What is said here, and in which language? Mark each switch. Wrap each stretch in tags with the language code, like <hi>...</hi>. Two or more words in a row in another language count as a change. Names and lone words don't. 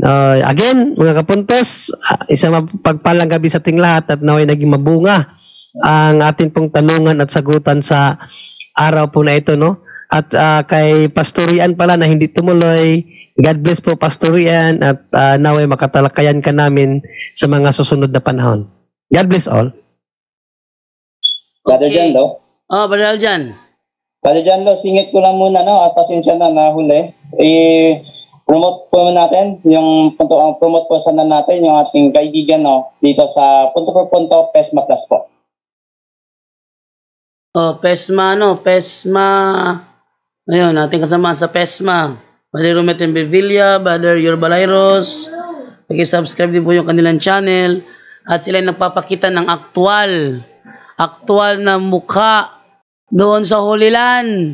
<tl>Again, mga kapuntos, isang mapagpalang gabi sa ating lahat at naway naging mabunga ang ating pong tanungan at sagutan sa araw po na ito, no? At kay Pastor Ian pala na hindi tumuloy,</tl> <en>God bless</en> <tl>po Pastor Ian at naway makatalakayan ka namin sa mga susunod na panahon.</tl> <en>God bless all.</en> <tl>Brother John, no? Brother Aljan. Brother John, singit ko lang muna, no? At pasensya na huli. Promote po natin yung promote po sana natin yung ating kaibigan, no, dito sa</tl> <es>punto por punto</es> <tl>PESMA Plus po. PESMA, no? PESMA. Ayun, ating kasama sa PESMA. Brother Rometin Bevilla, Brother Yorbalairos. Pag-subscribe din po yung kanilang channel. At sila nagpapakita ng aktual na mukha doon sa Holy Land.</tl>